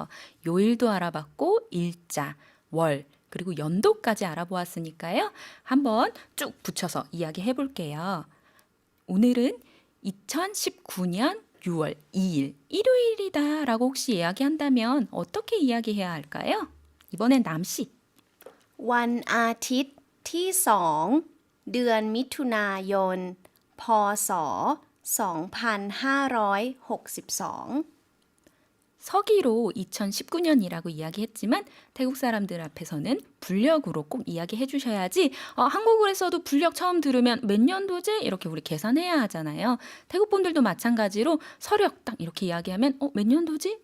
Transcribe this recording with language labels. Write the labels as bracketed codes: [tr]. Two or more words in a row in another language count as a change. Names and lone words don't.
[ko] 요일도 알아봤고 일자, 월, 그리고 연도까지 알아보았으니까요. 한번 쭉 붙여서 이야기해 볼게요. 오늘은 2019년 6월 2일 일요일이다 라고 혹시 이야기한다면 어떻게 이야기해야 할까요? 이번엔 남씨. [th] วันอาทิตย์ที่2เดือนมิถุนายนพศ2562 [ko] 서기로 2019년이라고 이야기했지만 태국 사람들 앞에서는 불력으로 꼭 이야기해 주셔야지 한국어에서도 불력 처음 들으면 몇 년도지? 이렇게 우리 계산해야 하잖아요. 태국 분들도 마찬가지로 서력 딱 이렇게 이야기하면 몇 년도지?